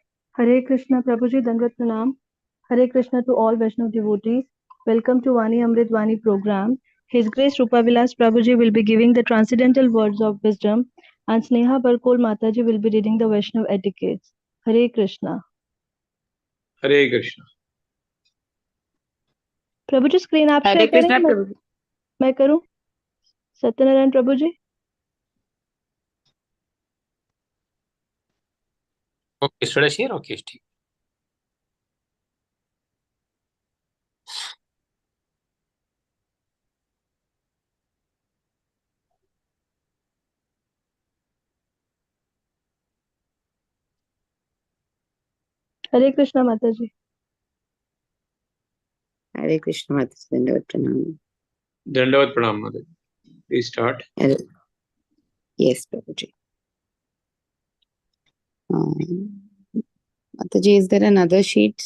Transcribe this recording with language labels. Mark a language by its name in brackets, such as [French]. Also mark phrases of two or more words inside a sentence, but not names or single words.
[Hindi] हरे कृष्ण, प्रभुजी, दंडवत प्रणाम. [English] Hare Krishna to all Vaishnav devotees. Welcome to Vani Amrit Vani program. His Grace Rupavilas Prabhuji will be giving the transcendental words of wisdom, and Sneha Barkol Mataji will be reading the Vaishnav etiquettes. Hare Krishna. [Hindi] हरे कृष्ण। प्रभु जी स्क्रीन आप हरे शेयर कृष्णा करेंगे? प्रभु। मैं करूं? सत्यनारायण प्रभु जी। [English] ओके, should I share? [Hindi] Okay, ठीक। हरे कृष्णा माता जी। हरे कृष्ण माता जी, दंडवत प्रणाम। दंडवत प्रणाम माता जी। [English] Please start. [Hindi] यस प्रभु जी। माता जी, [English] is there another sheet?